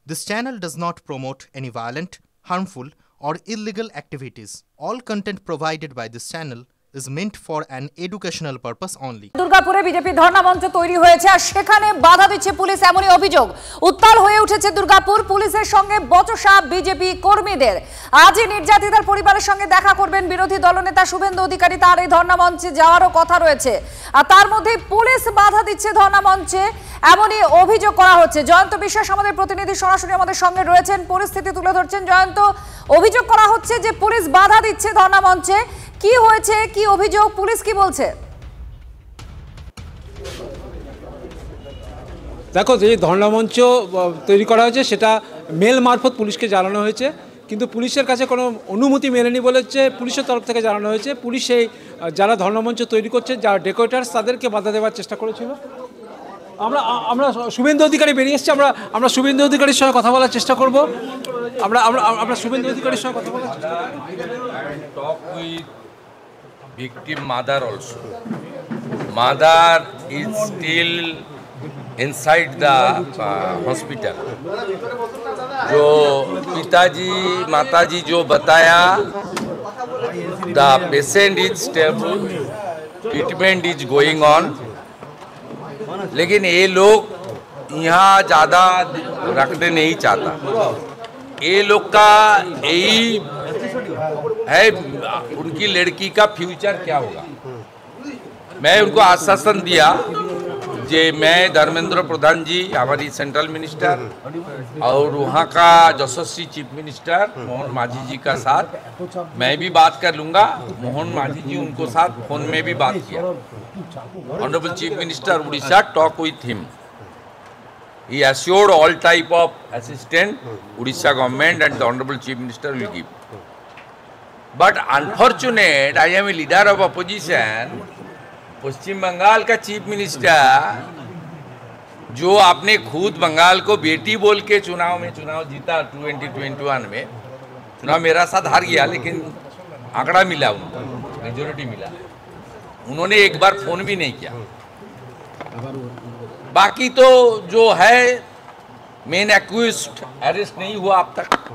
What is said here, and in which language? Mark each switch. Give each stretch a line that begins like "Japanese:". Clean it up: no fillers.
English: This channel does not promote any violent, harmful, or illegal activities. All content provided by this channel is meant for an educational purpose only.
Bangla: দুর্গাপুরে BJP ধর্ণা মঞ্চ তৈরি হয়েছে আর সেখানে বাধা দিচ্ছে police, এমনই অভিযোগ। উত্তাল হয়ে উঠেছে দুর্গাপুর। পুলিশের সঙ্গে বচসা বিজেপি কর্মীদের। আজই নির্যাতিতার পরিবারের সঙ্গে দেখা করবেন বিরোধী দলনেতা শুভেন্দু অধিকারী। তার এই ধর্ণা মঞ্চে যাওয়ারও কথা রয়েছে। আর তার মধ্যে পুলিশ বাধা দিচ্ছে ধর্ণা মঞ্চে, এমনই অভিযোগ করা হচ্ছে। জয়ন্ত বিশ্বাস আমাদের প্রতিনিধি সরাসরি আমাদের সঙ্গে রয়েছেন, পরিস্থিতি তুলে ধরছেন। জয়ন্ত, অভিযোগ করা হচ্ছে যে পুলিশ বাধা দিচ্ছে ধর্ণা মঞ্চে। কি হয়েছে, কি অভিযোগ, পুলিশ কি বলছে? দেখো, যে ধর্ণা মঞ্চ তৈরি করা হয়েছে সেটা মেল মারফত পুলিশকে জানানো হয়েছে, কিন্তু পুলিশের কাছে কোনো অনুমতি মেলেনি বলেছে পুলিশের তরফ থেকে জানানো হয়েছে। পুলিশ সেই যারা ধর্ণা মঞ্চ তৈরি করছে, যারা ডেকোরেটার্স, তাদেরকে বাধা দেওয়ার চেষ্টা করেছিল। আমরা শুভেন্দু অধিকারী বেরিয়ে এসেছি। আমরা শুভেন্দু অধিকারীর সঙ্গে কথা বলার চেষ্টা করব। আমরা শুভেন্দু অধিকারীর সঙ্গে কথা বলার চেষ্টা করব।
English: Victim mother also. Mother is still inside the hospital.
Hindi: जो पिताजी माताजी जो बताया,
English: the patient is stable, treatment is going on.
Hindi: लेकिन ये लोग यहाँ ज़्यादा रखने नहीं चाहता। ये लोग का यही है, उनकी लड़की का फ्यूचर क्या होगा। मैं उनको आश्वासन दिया कि मैं धर्मेंद्र प्रधान जी, हमारी सेंट्रल मिनिस्टर, और वहाँ का यशस्वी चीफ मिनिस्टर मोहन मांझी जी का साथ मैं भी बात कर लूँगा। मोहन मांझी जी उनको साथ फोन में भी बात किया।
English: Honourable chief minister Orissa talk with him. He assured all type of assistance Odisha government and the Honorable Chief Minister will give. But unfortunate, I am a leader of opposition.
Hindi: पश्चिम बंगाल का चीफ मिनिस्टर, जो आपने खुद बंगाल को बेटी बोल के चुनाव जीता 2021 में, चुनाव मेरा साथ हार गया, लेकिन आंकड़ा मिला, उनको मेजोरिटी मिला। उन्होंने एक बार फोन भी नहीं किया। बाकी तो जो है मेन एक्यूज्ड अरेस्ट नहीं हुआ अब तक।